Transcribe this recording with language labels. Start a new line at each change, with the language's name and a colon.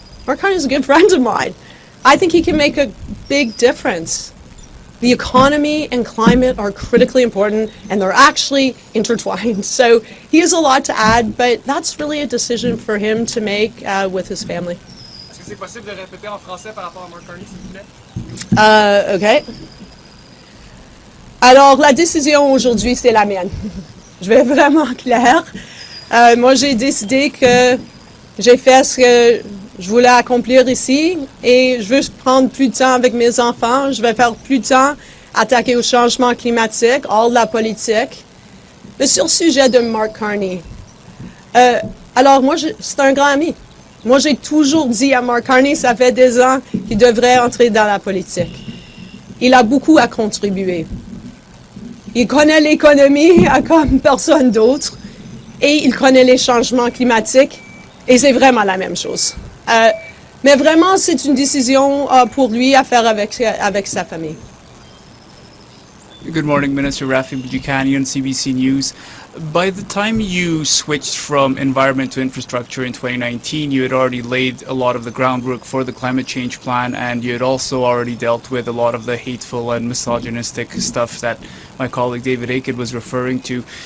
English: Mark Carney is a good friend of mine. I think he can make a big difference. The economy and climate are critically important, and they're actually intertwined. So he has a lot to add, but that's really a decision for him to make with his family.
French: Est-ce que c'est possible de répéter en français par rapport à Mark Carney, s'il vous plaît? OK. Alors, la décision aujourd'hui, c'est la mienne. Je vais être vraiment claire. Moi, j'ai décidé que j'ai fait ce que je voulais accomplir ici et je veux prendre plus de temps avec mes enfants. Je vais faire plus de temps attaquer au changement climatique, hors de la politique. Mais sur le sujet de Mark Carney, alors moi, c'est un grand ami. Moi, j'ai toujours dit à Mark Carney, ça fait des ans qu'il devrait entrer dans la politique. Il a beaucoup à contribuer. Il connaît l'économie comme personne d'autre et il connaît les changements climatiques et c'est vraiment la même chose. Mais vraiment, c'est une décision pour lui à faire avec sa famille.
English: Good morning, Minister Rafi Buchanan, CBC News. By the time you switched from environment to infrastructure in 2019, you had already laid a lot of the groundwork for the climate change plan, and you had also already dealt with a lot of the hateful and misogynistic stuff that my colleague David Aiken was referring to.